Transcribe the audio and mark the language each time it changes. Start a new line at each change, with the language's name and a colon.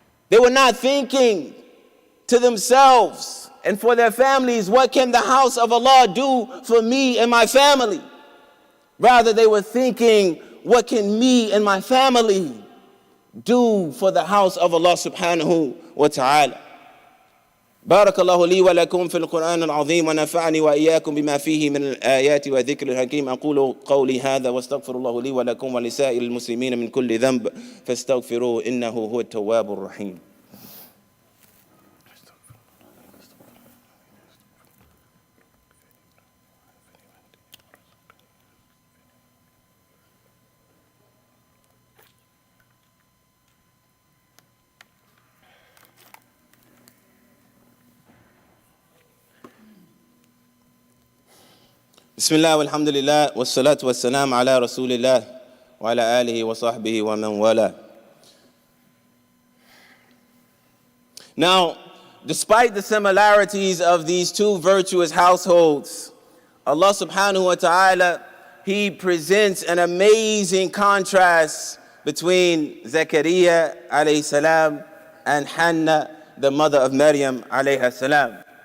English: They were not thinking to themselves and for their families, what can the house of Allah do for me and my family? Rather, they were thinking, what can me and my family do for the house of Allah subhanahu wa ta'ala?
Arabic: بارك الله لي ولكم في القرآن العظيم ونفعني وإياكم بما فيه من الآيات والذكر الحكيم. أقول قولي هذا واستغفر الله لي ولكم ولسائر المسلمين من كل ذنب فاستغفروه إنه هو التواب الرحيم. بسم الله والحمد لله والصلاة والسلام على رسول الله وعلى آله وصحبه ومن والاه.
English: Now, despite the similarities of these two virtuous households, Allah subhanahu wa ta'ala, He presents an amazing contrast between Zakaria alayhi salam and Hannah, the mother of Maryam alayha salam.